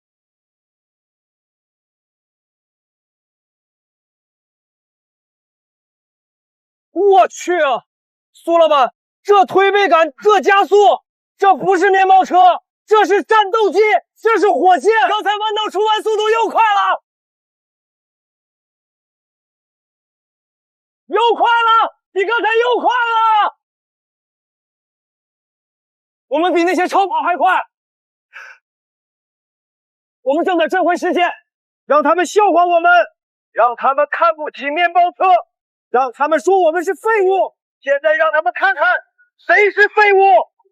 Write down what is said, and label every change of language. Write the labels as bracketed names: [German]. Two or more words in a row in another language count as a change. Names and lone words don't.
[Chinese] 我去啊，蘇老闆，這推背感，這加速，這不是面包車，這是戰鬥機，這是火箭！剛才彎道出彎速度又快了，又快了！比剛才又快了，我們比那些超跑還快，我們正在追回時間，讓他們笑話我們，讓他們看不起面包車，讓他們說我們是廢物，現在讓他們看看誰是廢物。